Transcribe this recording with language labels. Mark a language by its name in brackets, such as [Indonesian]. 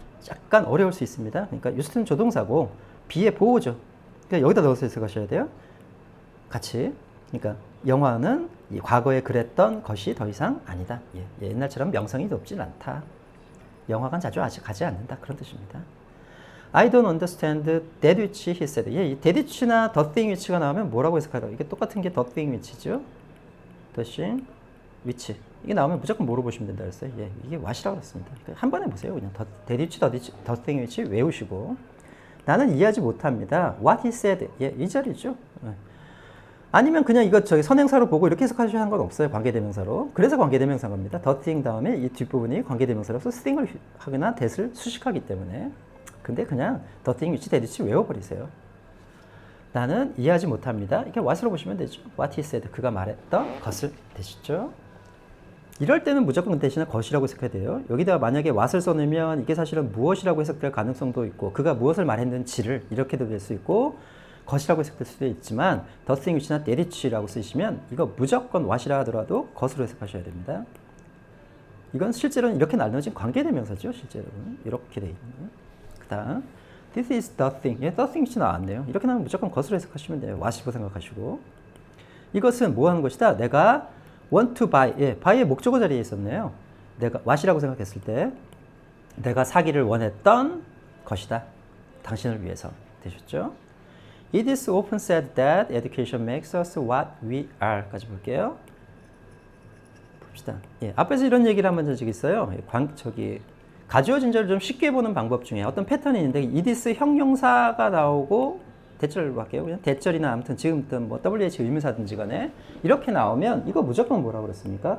[Korean] 약간 어려울 수 있습니다. 그러니까 used는 조동사고 be의 보호죠. 그러니까 여기다 넣어서 해석하셔야 돼요. 같이. 그러니까 영화는 과거에 그랬던 것이 더 이상 아니다. 옛날처럼 명성이 높진 않다. 영화관 자주 가지 않는다. 그런 뜻입니다. [English] I don't understand that which he said. [Korean] 이 that which나 [English] the thing which [Korean] 가 나오면 뭐라고 해석하라고? 이게 똑같은 게 the thing which죠. [English] the thing which. [Korean] 이게 나오면 무조건 뭐로 보시면 된다 그랬어요. 이게 what이라고 그랬습니다. 그러니까 한 번에 보세요. 그냥 [English] that which, the thing which [Korean] 외우시고. 나는 이해하지 못합니다. [English] What he said. [Korean] 이 자리죠. 아니면 그냥 이거 선행사로 보고 이렇게 해석하셔야 하는 건 없어요. 관계대명사로. 그래서 관계대명사인 겁니다. the thing 다음에 이 뒷부분이 관계대명사로서 thing을 하거나 that을 수식하기 때문에. 근데 그냥 the thing which, that which 외워버리세요. 나는 이해하지 못합니다. 이렇게 what으로 보시면 되죠. [English] what he said. [Korean] 그가 말했던 것을 되시죠. 이럴 때는 무조건 대신에 것이라고 해석해야 돼요. 여기다가 만약에 what을 써내면 이게 사실은 무엇이라고 해석될 가능성도 있고 그가 무엇을 말했는지를 이렇게도 될 수 있고 것이라고 해석될 수도 있지만 the thing which나 that which라고 쓰시면 이거 무조건 what이라 하더라도 것으로 해석하셔야 됩니다. 이건 실제로는 이렇게 나눠진 관계대명사죠. 실제로는 이렇게 돼 있는. 그 다음 [English] this is the thing. the thing which [Korean] 나왔네요. 이렇게 나오면 무조건 것으로 해석하시면 돼요. what이라고 생각하시고 이것은 뭐 하는 것이다? 내가 [English] want to buy. [Korean] buy의 목적어 자리에 있었네요. 내가 what이라고 생각했을 때 내가 사기를 원했던 것이다. 당신을 위해서. 되셨죠? [English] It is often said that education makes us what we are. [Korean] 까지 볼게요. 봅시다. 앞에서 이런 얘기를 한번 적 있어요. 가주어 진절을 좀 쉽게 보는 방법 중에 어떤 패턴이 있는데 it is 형용사가 나오고 대절로 할게요. 그냥 대절이나 아무튼 지금 뭐 WH 의문사든지 간에 이렇게 나오면 이거 무조건 뭐라고 그랬습니까?